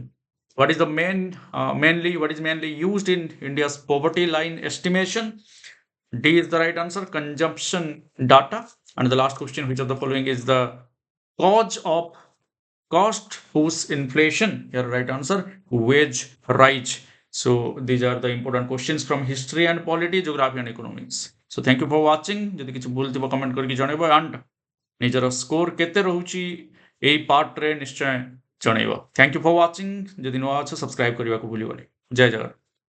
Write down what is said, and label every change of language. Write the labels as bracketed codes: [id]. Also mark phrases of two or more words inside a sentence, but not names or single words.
[en] what is the mainly used in India's poverty line estimation, D is the right answer, consumption data। and the last question, which of the following is the cause of cost push inflation, here right answer wage rise। so these are the important questions from history and polity, geography and economics। so thank you for watching। [or] ଯଦି କିଛି ଭୁଲ ଥିବ କମେଣ୍ଟ କରିକି ଜଣେଇବ and ନିଜର ସ୍କୋର କେତେ ରହୁଛି ଏଇ ପାର୍ଟରେ ନିଶ୍ଚୟ ଜଣେଇବ। [en] Thank you for watching. [or] ଯଦି ନୂଆ ଅଛ ସବସ୍କ୍ରାଇବ କରିବାକୁ ଭୁଲିବନି। ଜୟ ଜଗନ୍ନାଥ।